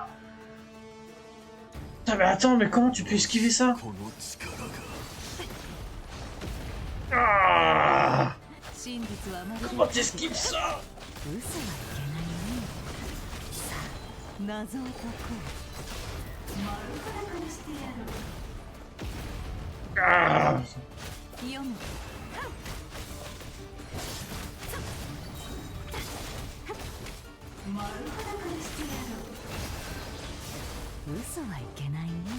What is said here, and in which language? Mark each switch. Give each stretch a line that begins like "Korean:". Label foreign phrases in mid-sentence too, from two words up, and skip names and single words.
French: Putain, mais attends, mais comment tu peux esquiver ça?
Japanese: この力が Ah, 真実はまるで
French: comment t'esquives ça?
Japanese: 嘘はいけないね。さあ、謎を解こう。 Ah, 読む。嘘はいけないね。